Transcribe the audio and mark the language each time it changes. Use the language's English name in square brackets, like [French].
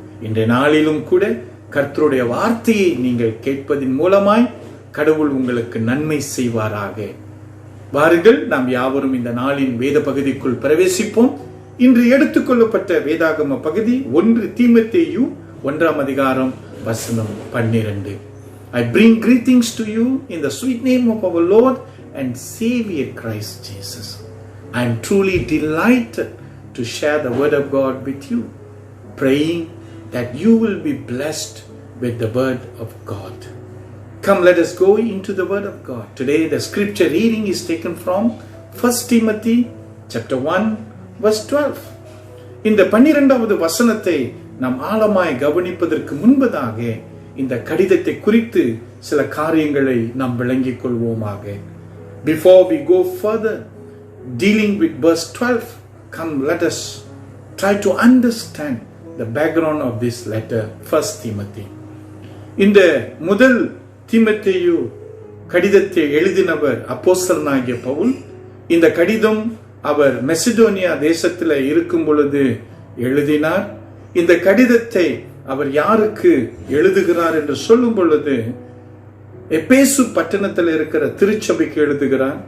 [Tamil] இன்றைய நாளிலும் கூட கர்த்தருடைய வார்த்தையை நீங்கள் கேட்பதின் மூலமாய் கடவுள் உங்களுக்கு நன்மை செய்வாராக. வாருங்கள், நாம் யாவரும் இந்த நாளின் வேத பகுதிக்குள் பிரவேசிப்போம். இன்று எடுத்துக்கொள்ளப்பட்ட வேதாகம பகுதி 1 தீமோத்தேயு 1 அதிகாரம் வசனம் 12. [English] I bring greetings to you in the sweet name of our Lord and Savior Christ Jesus. I am truly delighted to share the word of God with you, praying that you will be blessed with the word of God. Come, let us go into the word of God. Today the scripture reading is taken from 1 Timothy chapter 1 verse 12. [Tamil] இந்த 12வது வசனத்தை நாம் ஆழமாய் கவனிப்பதற்கு முன்பதாக இந்த கடிதத்தை குறித்து சில காரியங்களை நாம் விளங்கிக் கொள்வோமாக. [English] Before we go further dealing with verse 12, come let us try to understand the background of this letter, 1 Timothy. [Tamil] இந்த முதல் தீமோத்தேயு கடிதத்தை எழுதினவர் அப்போஸ்தலனாகிய பவுல். இந்த கடிதம் அவர் மெசிடோனியா தேசத்தில் இருக்கும் பொழுது எழுதினார். இந்த கடிதத்தை அவர் யாருக்கு எழுதுகிறார் என்று சொல்லும் பொழுது எபேசு பட்டணத்தில் இருக்கிற திருச்சபைக்கு எழுதுகிறார்.